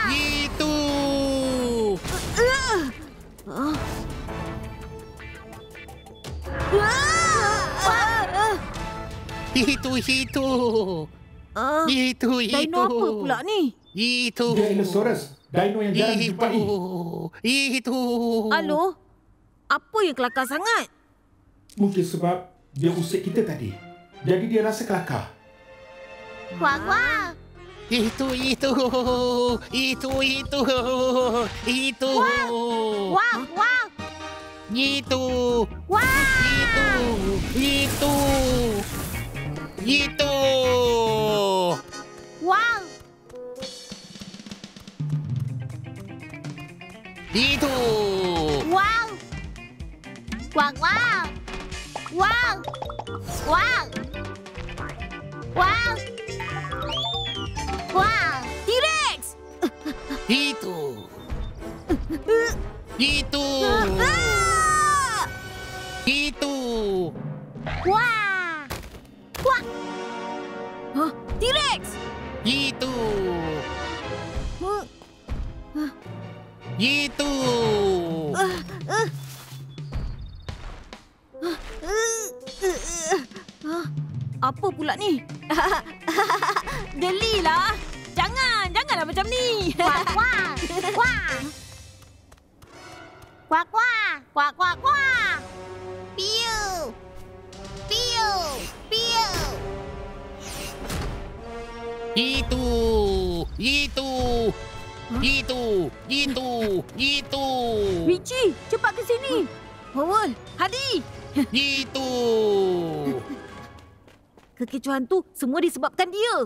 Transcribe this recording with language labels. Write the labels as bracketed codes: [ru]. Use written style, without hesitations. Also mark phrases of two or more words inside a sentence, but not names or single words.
[ms] Itu. Itu. Dino apa pula ni? Itu. Dinosaurus. Dino yang jarang dijumpai. Itu. Aloh, apa yang kelakar sangat? Mungkin sebab dia usik kita tadi. Jadi dia rasa kelakar. Kuak, kuak. Itu. Kuak, kuak. Itu. Kuak. Itu. Wow. Kuak, kuak. Wow. Wow. Wow. Wow. T-Rex! Itu. Itu. Ah! Itu. Wah. Wah. Hah? T-Rex! Itu. Huh? Itu. Apa pula ni? Gelilah. Janganlah macam ni. Kuak, kuak. Kuak. Kuak, kuak. Kuak, kuak, kuak. Piu. Piu. Piu. Itu. Itu. Itu. Itu. Itu. Richie, cepat ke sini. Howell, Hadi. Itu. Kekecohan tu semua disebabkan dia.